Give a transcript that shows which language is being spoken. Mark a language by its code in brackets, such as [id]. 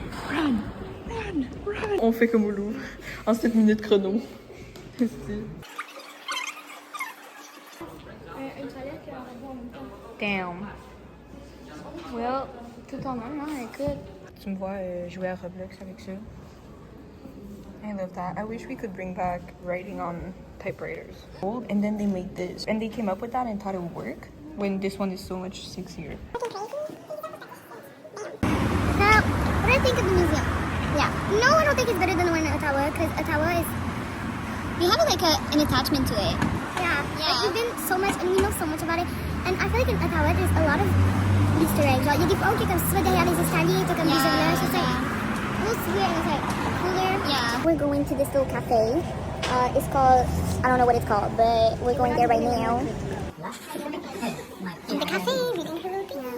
[en] Run! [fr] On fait comme au Louvre, en 7 minutes chrono. [en] Damn. Well, [fr] tout en un, hein, écoute. Tu me vois jouer à Roblox avec ça. [en] I love that. I wish we could bring back writing on typewriters. And then they made this. And they came up with that and thought it would work when this one is so much sexier. So, what do I think of the museum? Yeah. No, I don't think it's better than the one in Ottawa, because Ottawa is... We have like an attachment to it. Yeah. Like, we've been so much, and we know so much about it. And I feel like in Ottawa, there's a lot of Easter eggs. [fr] Genre, il y a des fois où comme soit derrière les escaliers, t'as comme des orillages. [en] It's like, looks weird, and it's like cooler. Yeah. We're going to this little cafe. It's called, I don't know what it's called, but we're going there right now. In the cafe, reading Heroku.